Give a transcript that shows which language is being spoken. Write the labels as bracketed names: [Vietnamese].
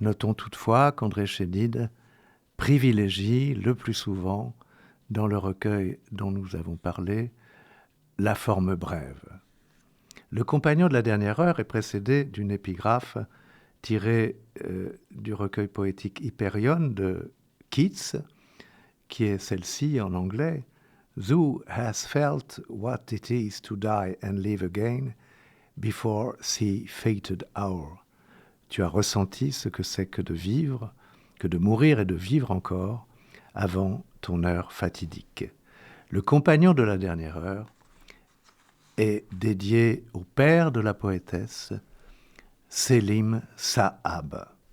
[French] Notons toutefois qu'André Chédid privilégie le plus souvent, dans le recueil dont nous avons parlé, la forme brève. Le compagnon de la dernière heure est précédé d'une épigraphe tirée du recueil poétique Hyperion de Keats, qui est celle-ci en anglais. [English] Thou hast felt what it is to die and live again before the fated hour. [French] Tu as ressenti ce que c'est que de vivre, que de mourir et de vivre encore avant ton heure fatidique. Le compagnon de la dernière heure est dédié au père de la poétesse, Selim Sahab.